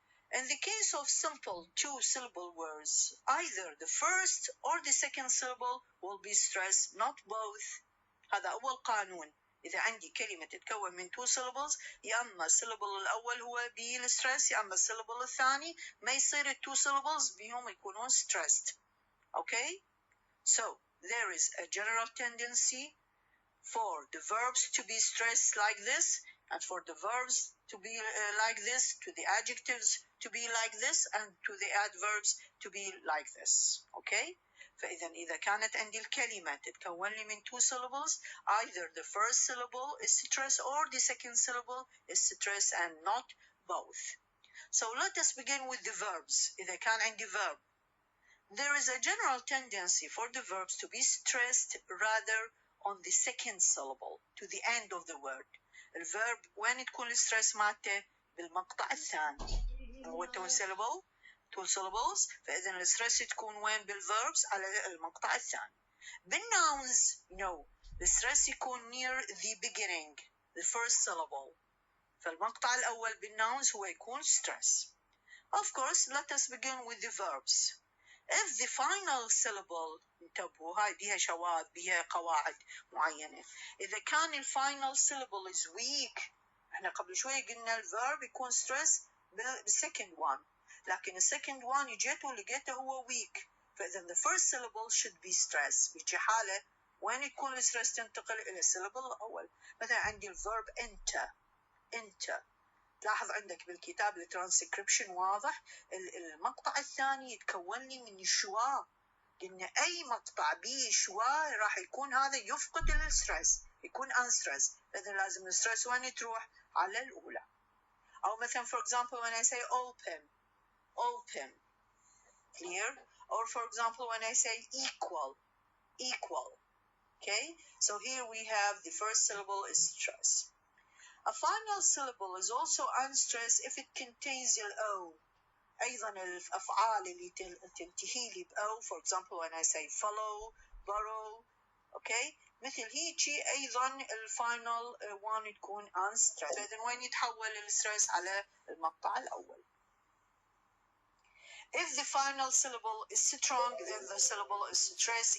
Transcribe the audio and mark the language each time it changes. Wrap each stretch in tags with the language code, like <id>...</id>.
<en>In the case of simple 2 syllable words, either the first or the second syllable will be stressed, not both.</en> <ar>هذا أول قانون. إذا عندي كلمة تتكون من</ar> <en>2 syllables،</en> <ar>يا أما السيلابل الأول هو بيه الستريس، يا أما السيلابل الثاني ما يصير 2 syllables بيهم يكونون stressed.</ar> <en>Okay? So, there is a general tendency for the verbs to be stressed like this, and for the verbs to be like this, to the adjectives to be like this, and to the adverbs to be like this. Okay?</en> <ar>فإذا إذا كانت عندي الكلمة تتكون لي من</ar> <en>two syllables, either the first syllable is stressed or the second syllable is stressed and not both. So let us begin with the verbs.</en> <ar>إذا كان عندي</ar> <en>verb, there is a general tendency for the verbs to be stressed rather on the second syllable to the end of the word.</en> <ar>الverb وين تكون الستريس مالته؟ بالمقطع الثاني. هو two syllables فإذا الستريس تكون وين بالverbs؟ على المقطع الثاني.</ar> <en>بالnouns no,</en> <ar>الستريس يكون</ar> <en>near the beginning, the first syllable.</en> <ar>فالمقطع الأول بالnouns هو يكون stress.</ar> <en>Of course, let us begin with the verbs. If the final syllable,</en> <ar>انتبهوا هاي بيها شواذ بيها قواعد معينة. إذا كان الفاينل syllable</ar> <en>is weak،</en> <ar>احنا قبل شوي قلنا الverb يكون stress بالsecond one، لكن الsecond one جيته لقيته هو weak، فإذا</ar> <en>the first syllable should be stress.</en> <ar>بيجي حالة وين يكون الستريس تنتقل إلى الsyllable الأول. مثلا عندي الverb enter. لاحظ عندك بالكتاب الترانسكريبشن واضح، المقطع الثاني يتكون لي من شوا. قلنا أي مقطع به شوا راح يكون هذا يفقد الستريس، يكون unstressed، إذا لازم الستريس وين تروح؟ على الأولى.</ar> <en>أو مثلا for example when I say open, clear? Or for example when I say equal. Okay, so here we have the first syllable is stress. A final syllable is also unstressed if it contains الأو.</en> <ar>أيضا الأفعال اللي تنتهي لي بأو</ar> <en>for example when I say follow, borrow, okay,</en> <ar>مثل هيجي أيضا الفاينل one تكون unstressed. فإذا وين يتحول الستريس؟ على المقطع الأول.</ar> <en>If the final syllable is strong, then the syllable is stressed.</en>